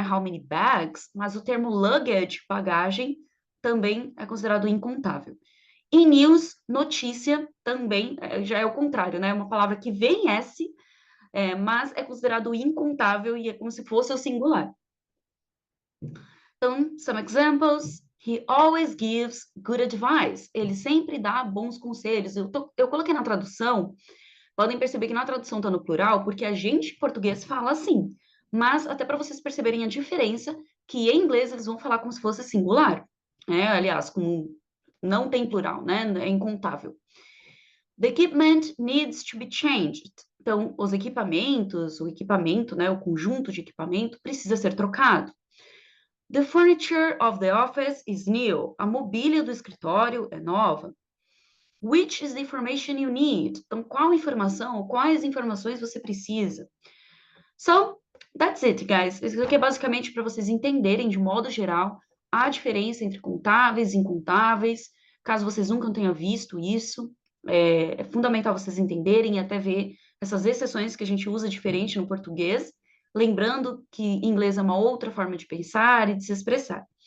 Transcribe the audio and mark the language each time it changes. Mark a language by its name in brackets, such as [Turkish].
[English] How many bags, [Portuguese] mas o termo luggage, bagagem, também é considerado incontável. E news, notícia, também já é o contrário, né? É uma palavra que vem S, mas é considerado incontável e é como se fosse o singular. [English] Então, some examples. He always gives good advice. [Portuguese] Ele sempre dá bons conselhos. Eu coloquei na tradução, podem perceber que na tradução está no plural, porque a gente em português fala assim. Mas até para vocês perceberem a diferença, que em inglês eles vão falar como se fosse singular. Aliás, não tem plural, né? É incontável. [English] The equipment needs to be changed. [Portuguese] Então, os equipamentos, o equipamento, né? O conjunto de equipamento precisa ser trocado. [English] The furniture of the office is new. [Portuguese] A mobília do escritório é nova. [English] Which is the information you need? [Portuguese] Então, qual informação ou quais informações você precisa? [English] So, that's it, guys. [Portuguese] Isso aqui é basicamente para vocês entenderem, de modo geral, a diferença entre contáveis e incontáveis. Caso vocês nunca tenham visto isso, é fundamental vocês entenderem e até ver essas exceções que a gente usa diferente no português, lembrando que em inglês é uma outra forma de pensar e de se expressar.